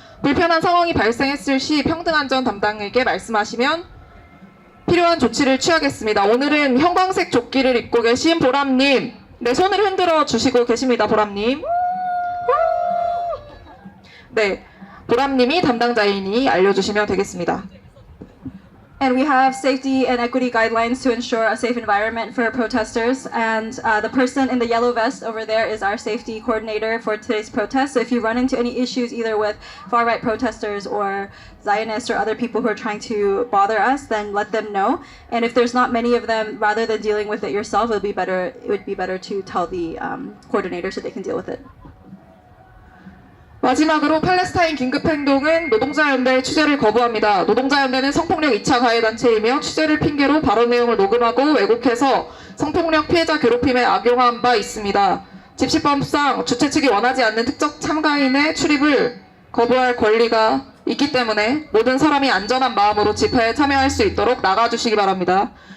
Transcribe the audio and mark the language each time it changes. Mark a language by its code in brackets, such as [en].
[ko] 불편한 상황이 발생했을 시 평등안전 담당에게 말씀하시면 필요한 조치를 취하겠습니다. 오늘은 형광색 조끼를 입고 계신 보람님, 네, 손을 흔들어 주시고 계십니다. 보람님. 네, 보람님이 담당자이니 알려주시면 되겠습니다. [en] And we have safety and equity guidelines to ensure a safe environment for protesters. And the person in the yellow vest over there is our safety coordinator for today's protest. So if you run into any issues either with far-right protesters or Zionists or other people who are trying to bother us, then let them know. And if there's not many of them, rather than dealing with it yourself, it would be better to tell the coordinator so they can deal with it. [ko] 마지막으로 팔레스타인 긴급행동은 노동자연대의 취재를 거부합니다. 노동자연대는 성폭력 2차 가해단체이며 취재를 핑계로 발언 내용을 녹음하고 왜곡해서 성폭력 피해자 괴롭힘에 악용한 바 있습니다. 집시법상 주최 측이 원하지 않는 특정 참가인의 출입을 거부할 권리가 있기 때문에 모든 사람이 안전한 마음으로 집회에 참여할 수 있도록 나가주시기 바랍니다.